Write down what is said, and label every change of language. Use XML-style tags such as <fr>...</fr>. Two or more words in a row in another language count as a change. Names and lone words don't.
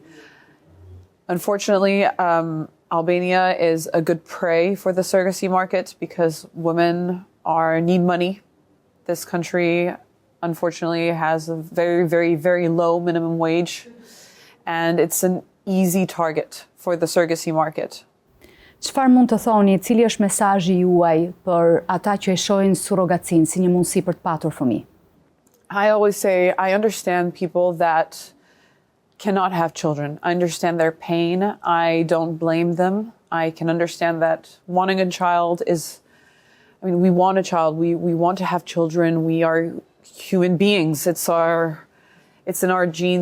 <en>Unfortunately, Albania is a good prey for the surrogacy market because women need money. This country, unfortunately, has a very, very, very low minimum wage, and it's an easy target for the surrogacy market.</en> <sq>Çfarë mund të thoni, cili është mesazhi juaj për ata që e shohin surrogacinë si një mundësi për të patur fëmijë?</sq> <en>I always say I understand people that cannot have children. I understand their pain. I don't blame them. I can understand that wanting a child we want a child. We want to have children. We are human beings. It's in our genes.</en>